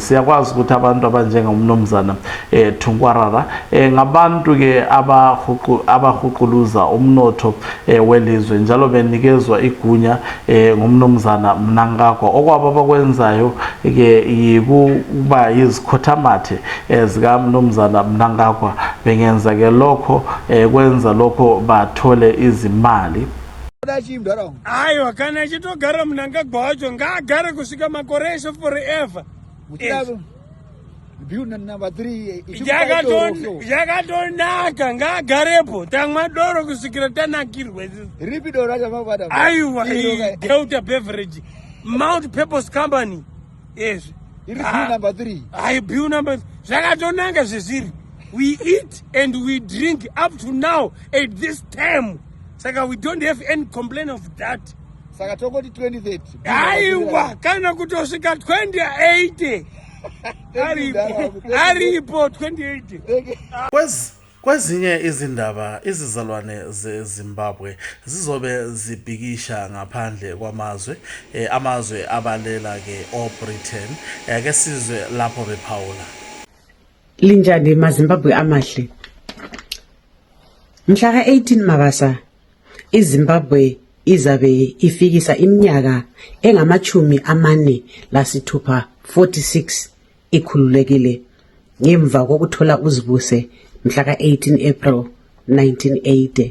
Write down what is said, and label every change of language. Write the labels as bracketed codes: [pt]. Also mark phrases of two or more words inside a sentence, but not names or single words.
[nd] Siyakwazi ukuthi abantu abanjengomnumzana Thungwarara ngabantu ke abahuquluza umnotho welizwe, njalo benikezwa igunya ngumnumzana Mnangagwa. Okwabo abakwenzayo ke yikuba yizikhothamathe zika mnumzana Mnangagwa, bengenza ke lokho kwenza lokho bathole izimali. [sn] Hayi wakana chitogara Mnangagwa wacho ngaagare kusvika makore eshe forever. [en] Number 3 [sn] yakatonaka ngaagarepo tamwa doro kusvikira tanakirwe. ripi doro racho mabada Aiwa Delta Beverage Mount Purpose Company. [en] Yes. It is bill number 3. [sn] Ai [en] bill number [sn] zvakatonaka zvezviri. [en] We eat and we drink up to now at this time. Saka we don't have any complaint of that. [sn] Saka tongoti 2030. Aiwa kana kutosvika 2080. Aripo 2080. [nd] Kwezinye izindaba izizalwane zeZimbabwe zizobe zibhikisha ngaphandle kwamazwe, amazwe abalela ke oBritain. Ke sizwe lapho bephawula. Linjani maZimbabwe amahle. Mhla ka-18 Mabasa iZimbabwe izabe ifikisa iminyaka engama-46 ikhululekile ngemva kokuthola uzibuse mhla ka-18 April 1980.